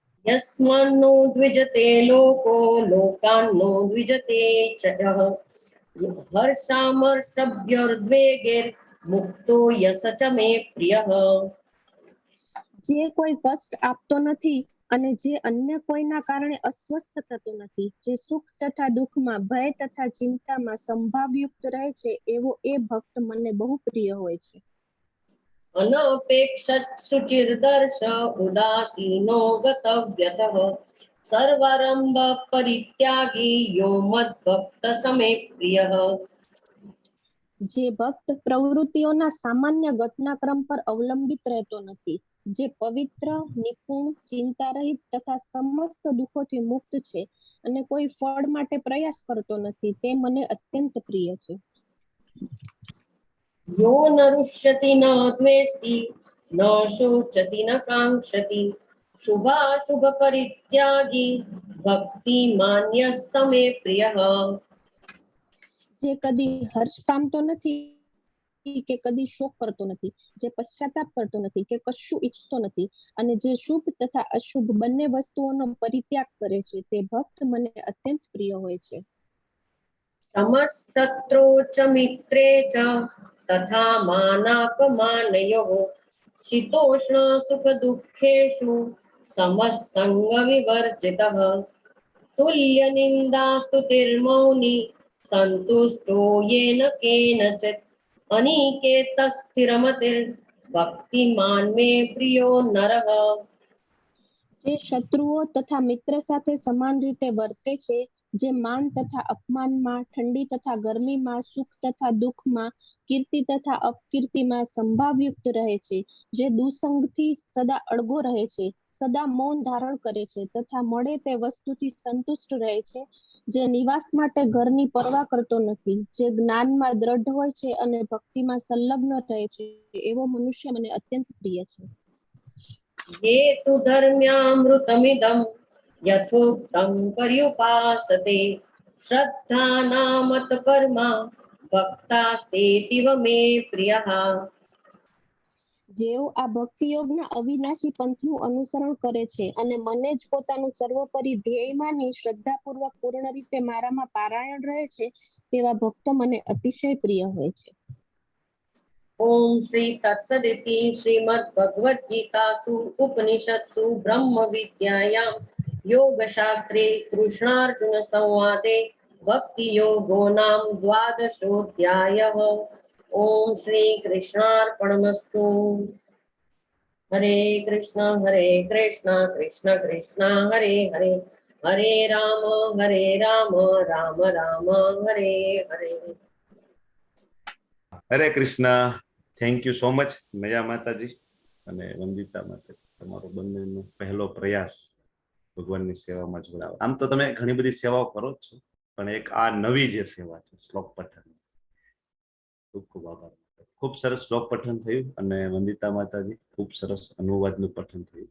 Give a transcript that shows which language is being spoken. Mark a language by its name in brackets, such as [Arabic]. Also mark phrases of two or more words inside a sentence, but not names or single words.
[Sanskrit] यस्मान्नो द्विजते लोको लोकान्नो द्विजते च यः हर्षामर्षभयोर्द्वेगैर्मुक्तो यस च मे प्रियः। [Gujarati] જે કોઈ કષ્ટ આપતો નથી અને જે અન્ય કોઈના કારણે અસ્વસ્થ થતો નથી, જે સુખ તથા દુઃખમાં ભય તથા ચિંતામાં સંભાવયુક્ત રહે છે, એવો એ ભક્ત મને બહુ પ્રિય હોય છે. [Sanskrit] अनपेक्षत शुचिर्दर्श उदासीनो गतव्यतः सर्वारंभ परित्यागी यो मद्भक्त समे प्रियः। [Gujarati] જે ભક્ત પ્રવૃત્તિઓના સામાન્ય ઘટનાક્રમ પર અવલંબિત રહેતો નથી, જે પવિત્ર, નિપુણ, ચિંતારહિત તથા સમસ્ત દુઃખોથી મુક્ત છે અને કોઈ ફળ માટે પ્રયાસ કરતો નથી, તે મને અત્યંત પ્રિય છે. [Sanskrit] यो न रुष्यति न द्वेष्टि न शोचति न कांक्षति शुभाशुभ परित्यागी भक्ति मान्य समे प्रियः। [Gujarati] જે કદી હર્ષ પામતો નથી કે કદી શોક કરતો નથી, જે પશ્ચાતાપ કરતો નથી કે કશું ઈચ્છતો નથી અને જે શુભ તથા અશુભ બંને વસ્તુઓનો પરિત્યાગ કરે છે, તે ભક્ત મને અત્યંત પ્રિય હોય છે. [Sanskrit] समशत्रौ च मित्रे च तथा मानापमानयोः शीतोष्ण सुख दुःखेषु समसंग विवर्जितः तुल्य निंदा स्तुतिर्मौनी संतुष्टो येन केनचित् अनिकेत स्थिरमतिर् भक्तिमान् मे प्रियो नरः। [Gujarati] જે શત્રુઓ તથા મિત્ર સાથે સમાન રીતે વર્તે છે, જે માન તથા અપમાનમાં, ઠંડી તથા ગરમીમાં, સુખ તથા દુઃખમાં, કીર્તિ તથા અપકીર્તિમાં સંભાવયુક્ત રહે છે, જે દુસંગથી સદા અળગો રહે છે, સદા મૌન ધારણ કરે છે તથા મળે તે વસ્તુથી સંતુષ્ટ રહે છે, જે નિવાસ માટે ઘરની પરવા કરતો નથી, જે જ્ઞાનમાં દ્રઢ હોય છે અને ભક્તિમાં સંલગ્ન રહે છે, એવો મનુષ્ય મને અત્યંત પ્રિય છે. [Sanskrit] ये तु धर्म्यामृतमिदं यथोक्तं पर्युपासते श्रद्धानामतपरमा भक्तास्तेतीव मे प्रियः। [Gujarati] જેઓ આ ભક્તિ યોગના અવિનાશી પંથનું અનુસરણ કરે છે અને મને જ પોતાનું સર્વોપરી ધ્યેય માની શ્રદ્ધાપૂર્વક પૂર્ણ રીતે મારામાં પારાયણ રહે છે, તેવા ભક્તો મને અતિશય પ્રિય હોય છે. [Sanskrit] ओम श्री तत्सदिति श्रीमद्भगवद्गीतासु उपनिषत्सु ब्रह्म विद्यायां योगशास्त्रे कृष्णार्जुन संवादे भक्ति योगो नाम द्वादशोऽध्यायः। ओम श्री कृष्णार्पणमस्तु। हरे कृष्ण कृष्ण कृष्ण हरे हरे हरे राम राम राम हरे हरे। [Gujarati] हरे कृष्णा। [English] thank you so much [Gujarati] मया माताजी અને વંદિતા માતા, તમારો બંનેનો પહેલો પ્રયાસ ભગવાનની સેવામાં જોડાવા. આમ તો તમે ઘણી બધી સેવાઓ કરો જ છો, પણ એક આ નવી જે સેવા છે શ્લોક પઠન, ખૂબ ખૂબ આભાર. ખૂબ સરસ શ્લોક પઠન થયું અને વંદિતા માતાજી ખૂબ સરસ અનુવાદનું પઠન થયું.